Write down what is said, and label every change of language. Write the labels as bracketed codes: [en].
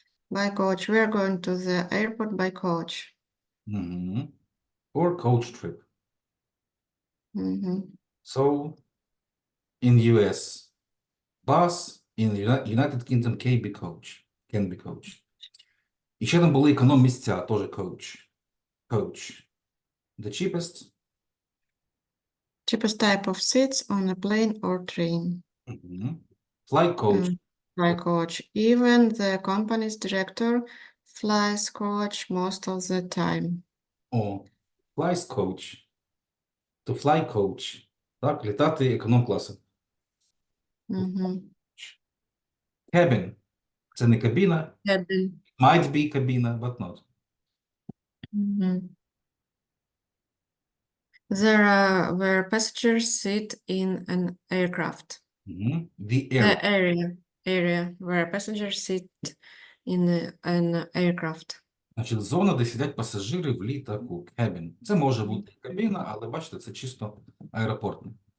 [en] by coach. We are going to the airport by coach. Mhm. Or coach trip. Mhm. So in US, bus, in United Kingdom can be coach. [uk] І ще там були економ-місця, теж coach. [en] Coach. The cheapest. Cheapest type of seats on a plane or train. Mhm. Fly coach. By coach. Even the company's director flies coach most of the time. О, flies coach. To fly coach. [uk] Так, літати економ-класом. Mhm. Cabin. Це не кабіна. [en] Cabin. Might be кабіна, but not. Mhm. Where passengers sit in an aircraft. Mhm. The The area. area where passengers sit in an aircraft. [uk] Значить, зона, де сидять пасажири в літаку. [en] Cabin. [uk] Це може бути кабіна, але бачите, це чисто аеропортне.